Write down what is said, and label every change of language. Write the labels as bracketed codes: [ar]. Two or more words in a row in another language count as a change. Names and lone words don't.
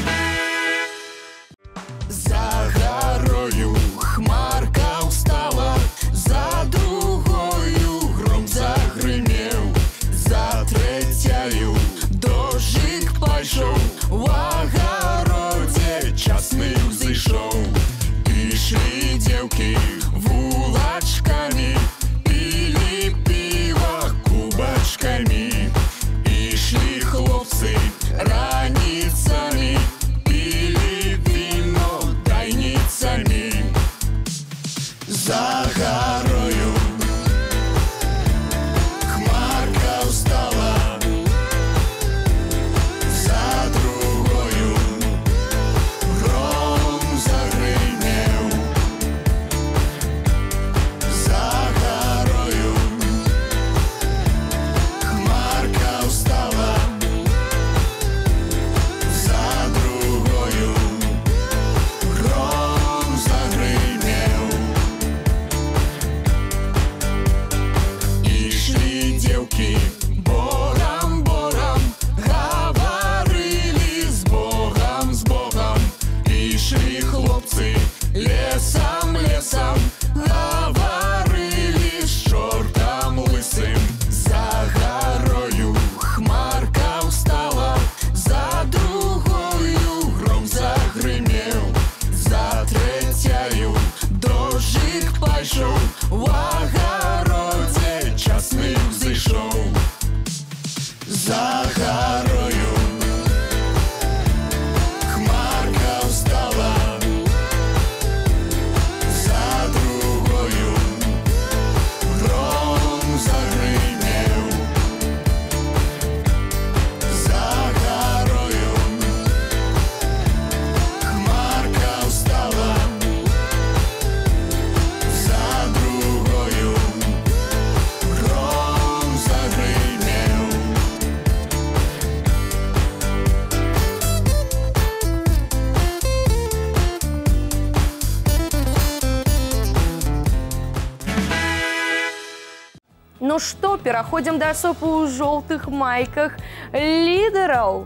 [be] За горою хмарка устала, за другою гром загрымеў, за трэцяю дождик пайшоў, у агародзе часны ўзышоў. Ішлі дзеўкі вулачкамі, пілі піва кубачкамі, ішлі хлопцы раніцамі, за горою хмарка устала, за другою гром загрымеў, за горою хмарка устала, за другою гром загрымеў. [ru] Девки бором говорили с Богом, [be] Ішли хлопцы [ru] лесом говорили с чортом лысым. [be] За горою хмарка устала, за другою гром загрымеў, за трэцяю дождик пайшоў, у агародзе часны ўзышоў. За горою хмарка устала, за другою гром загрымеў, за горою хмарка устала, за другою гром загрымеў. [ru] Ну что, [be] пераходзім да асобы ў жоўтых майках лідараў.